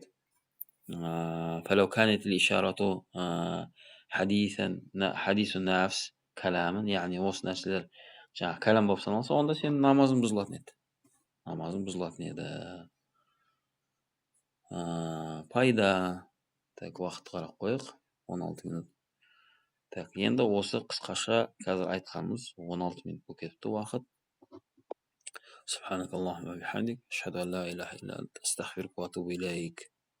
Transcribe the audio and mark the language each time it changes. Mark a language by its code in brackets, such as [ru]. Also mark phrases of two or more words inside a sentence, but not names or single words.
[ar] فلو كانت إشارة حديث النفس كلاما, [kk] яғни осы нәрселер жаңағы калам болып саналса, онда сенің намазың бұзылатын еді. Намазың бұзылатын еді. Пайда. Так, уақыт қарап қойық. 16 минут. Так, енді осы қысқаша қазір айтқанымыз 16 минут болып кетіпті уақыт. [ar] سبحانك اللهم وبحمدك، أشهد أن لا إله إلا أنت، أستغفرك وأتوب إليك.